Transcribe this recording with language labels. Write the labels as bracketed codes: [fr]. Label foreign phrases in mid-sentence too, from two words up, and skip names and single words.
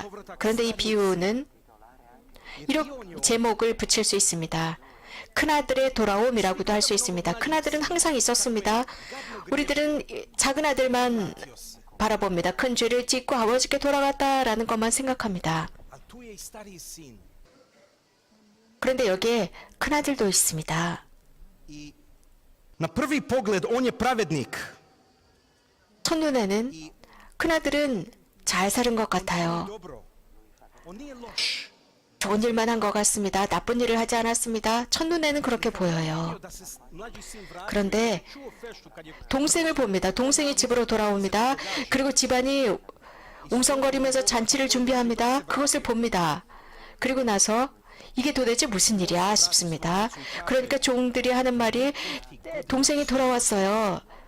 [ko] 그런데 이 비유는 이런 제목을 붙일 수 있습니다. 큰아들의 돌아옴이라고도 할 수 있습니다. 큰아들은 항상 있었습니다. 우리들은 작은 아들만 바라봅니다. 큰 죄를 짓고 아버지께 돌아갔다라는 것만 생각합니다. [hr] Ali tu je i stariji sin. [ko] 그런데 여기에 큰아들도 있습니다. [hr] I na prvi pogled on je pravednik. [ko] 첫눈에는 큰아들은 잘 사는 것 같아요. [hr] Dobro. On nije loš. [ko] 좋은 일만 한 것 같습니다. 나쁜 일을 하지 않았습니다. 첫눈에는 그렇게 보여요. [hr] Da se mlađi sin vratio. [ko] 그런데 [hr] Čuo feštu kad je [ko] 동생을 봅니다. 동생이 집으로 돌아옵니다. 그리고 집안이 웅성거리면서 잔치를 준비합니다. 그것을 봅니다. 그리고 나서 이게 도대체 무슨 일이야 싶습니다. 그러니까 종들이 하는 말이 동생이 돌아왔어요.